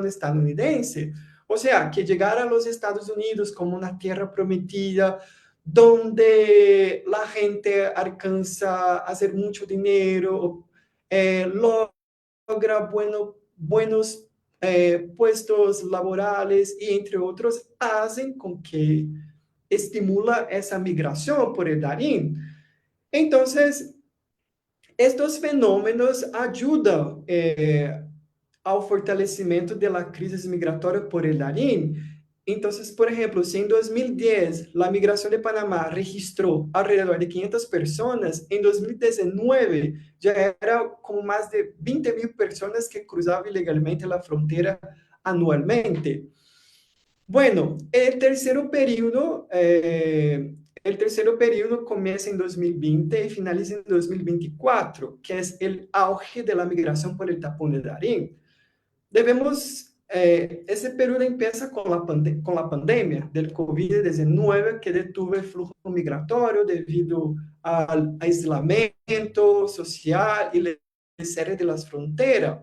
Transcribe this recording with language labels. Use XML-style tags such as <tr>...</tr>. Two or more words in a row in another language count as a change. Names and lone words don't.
<es>estadounidense, o sea, que llegar a los Estados Unidos como una tierra prometida, donde la gente alcanza a hacer mucho dinero, logra buenos puestos laborales y entre otros, hacen con que estimula esa migración por el Darín.</es> <pt>Entonces, estos fenômenos ajudam ao fortalecimento da crise migratória</pt> <es>por el Darién.</es> <pt>Então, por exemplo, se em 2010 a migração de Panamá registrou</pt> <es>alrededor de</es> <pt>500 pessoas, em 2019 já era com mais de 20 mil pessoas que cruzavam ilegalmente a fronteira anualmente.</pt> <es>Bueno, el tercer periodo comienza en 2020 y finaliza en 2024, que es el auge de la migración por el tapón de Darín. Ese periodo empieza con la pandemia del COVID-19 que detuvo el flujo migratorio debido al aislamiento social y el cierre de las fronteras.</es>